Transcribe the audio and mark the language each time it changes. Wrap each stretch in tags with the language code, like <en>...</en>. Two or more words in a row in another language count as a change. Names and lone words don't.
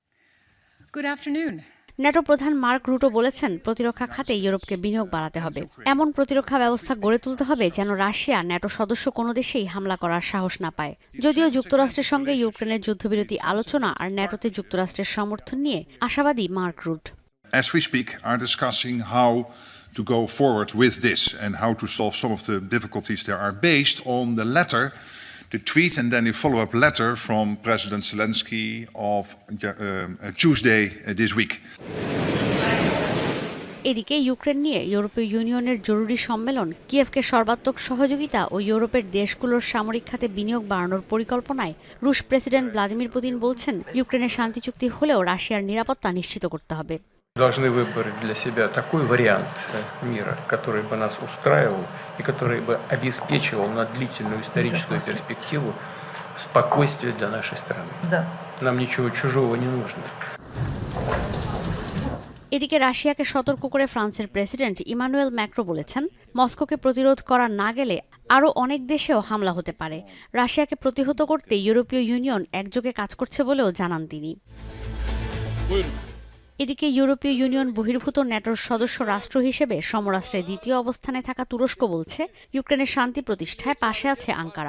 <bn>ন্যাটো প্রধান মার্ক রুটো বলেছেন, প্রতিরক্ষা খাতে ইউরোপকে বিনিয়োগ বাড়াতে হবে। এমন প্রতিরক্ষা ব্যবস্থা গড়ে তুলতে হবে যেন রাশিয়া ন্যাটো সদস্য কোনো দেশেই হামলা করার সাহস না পায়। যদিও যুক্তরাষ্ট্রের সঙ্গে ইউক্রেনের যুদ্ধবিরতি আলোচনা আর ন্যাটোতে যুক্তরাষ্ট্রের সমর্থন নিয়ে আশাবাদী মার্ক রুট।</bn> <en>As we speak, are discussing how to go forward with this and how to solve some of the difficulties there are based on the letter, the tweet and then a follow-up letter from President Zelensky of Tuesday this week.</en> <bn>এদিকে ইউক্রেন নিয়ে ইউরোপীয় ইউনিয়নের জরুরি সম্মেলন কিয়েভকে সর্বাত্মক সহযোগিতা ও ইউরোপের দেশগুলোর সামরিক খাতে বিনিয়োগ বাড়ানোর পরিকল্পনায় রুশ প্রেসিডেন্ট ভ্লাদিমির পুতিন বলছেন, ইউক্রেনের শান্তি চুক্তি হলেও রাশিয়ার নিরাপত্তা নিশ্চিত করতে হবে।</bn> <ru>Должны выбрать для себя такой вариант мира, который бы нас устраивал и который бы обеспечивал на длительную историческую перспективу спокойствие для нашей страны. Да. Нам ничего чужого не нужно.</ru> <bn>এদিকে রাশিয়াকে সতর্ক করে ফ্রান্সের প্রেসিডেন্ট ইমানুয়েল ম্যাক্রো বলেছেন, মস্কোকে প্রতিরোধ করা না গেলে আরও অনেক দেশেও হামলা হতে পারে। রাশিয়াকে প্রতিহত করতে ইউরোপীয় ইউনিয়ন একযোগে কাজ করছে বলেও জানান তিনি। এদিকে ইউরোপীয় ইউনিয়ন বহির্ভূত ন্যাটোর সদস্য রাষ্ট্র হিসেবে সমরাষ্ট্রে দ্বিতীয় অবস্থানে থাকা তুরস্ক বলছে, ইউক্রেনের শান্তি প্রতিষ্ঠায় পাশে আছে আঙ্কারা।</bn>